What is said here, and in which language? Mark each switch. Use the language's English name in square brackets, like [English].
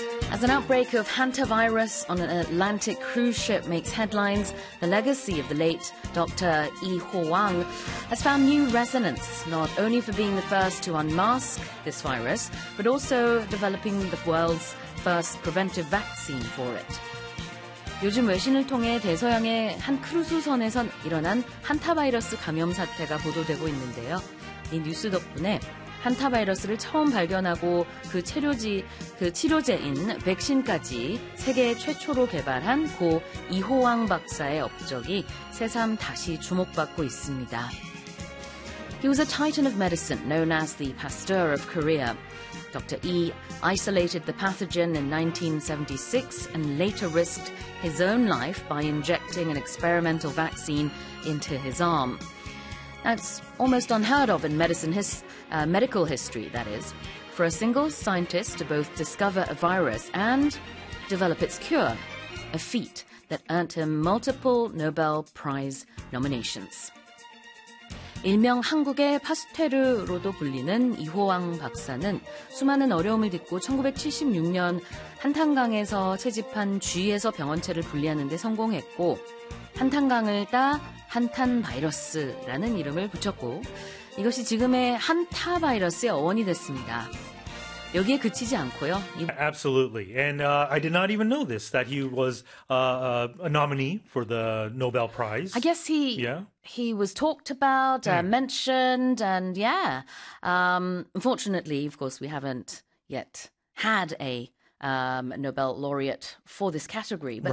[English] As an outbreak of hantavirus on an Atlantic cruise ship makes headlines, the legacy of the late Dr. Yi Ho-wang has found new resonance, not only for being the first to unmask this virus, but also developing the world's first preventive vaccine for it. [Korean] 요즘 외신을 통해 대서양의 한 크루즈선에선 일어난 한타바이러스 감염 사태가 보도되고 있는데요. 이 뉴스 덕분에 한타바이러스를 처음 발견하고 그 치료제인 백신까지 세계 최초로 개발한 고 이호왕 박사의 업적이 새삼 다시 주목받고 있습니다. [English] He was a titan of medicine known as the Pasteur of Korea. Dr. Yi isolated the pathogen in 1976 and later risked his own life by injecting an experimental vaccine into his arm. That's almost unheard of in medical history, that is, for a single scientist to both discover a virus and develop its cure, a feat that earned him multiple Nobel Prize nominations. [Korean] 일명 한국의 파스테르로도 불리는 이호왕 박사는 수많은 어려움을 딛고 1976년 한탄강에서 채집한 쥐에서 병원체를 분리하는 데 성공했고 한탄강을 따 한탄바이러스라는 이름을 붙였고 이것이 지금의 한타바이러스의 어원이 됐습니다. 여기에 그치지 않고요. [English] Absolutely. And I did not even know this, that he was a nominee for the Nobel Prize. I guess he was talked about, mentioned, and yeah. Unfortunately, of course, we haven't yet had a Nobel laureate for this category. But,